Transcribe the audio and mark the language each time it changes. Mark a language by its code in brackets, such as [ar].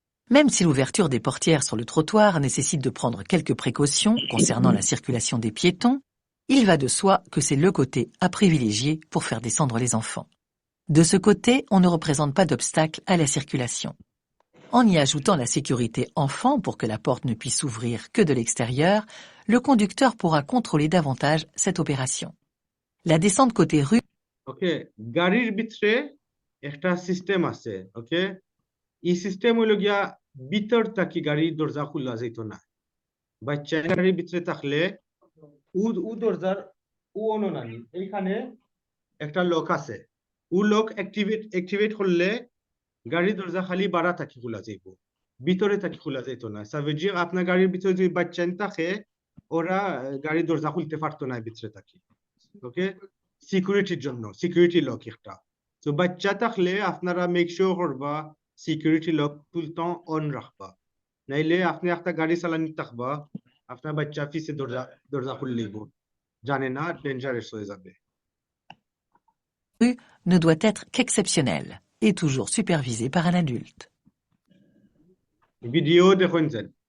[fr] Même si l'ouverture des portières sur le trottoir nécessite de prendre quelques précautions concernant la circulation des piétons, il va de soi que c'est le côté à privilégier pour faire descendre les enfants. De ce côté, on ne représente pas d'obstacle à la circulation. En y ajoutant la sécurité enfant pour que la porte ne puisse s'ouvrir que de l'extérieur, le conducteur pourra contrôler davantage cette opération. La descente côté rue. [bn] Ok, গাড়ির ভিতরে একটা system আছে, ok? এই system হলো গিয়া ভিতর থেকে গাড়ির দরজা খোলা যেত না। বাচ্চা গাড়ির ভিতরে থাকলে ও দরজার অননানি এইখানে একটা লক আছে। ও লক অ্যাক্টিভেট করলে গাড়ির দরজা খালি বাড়া থাকি খোলা যাইব। ভিতরে থাকি খোলা যেত না। [fr] Ça veut dire [bn] আপনার গাড়ির ভিতরে যদি বাচ্চা থাকে ওরা গাড়ির দরজা খুলতে পারতো না ভিতরে থাকি। ওকে? সিকিউরিটির জন্য সিকিউরিটি লক একটা তো বাচ্চা থাকলে আপনারা মেক শিওর করবা security lock [fr] tout le temps [bn] on রাখবা নাইলে আপনি একটা গাড়ি চালানি থাকবা আপনার বাচ্চা পিছে দরজা খুললেইব জানে না ডেঞ্জারাস হয়ে যাবে [fr] Rue ne doit être qu'exceptionnel et toujours supervisé par un adulte. [bn] Video দেখুন যেন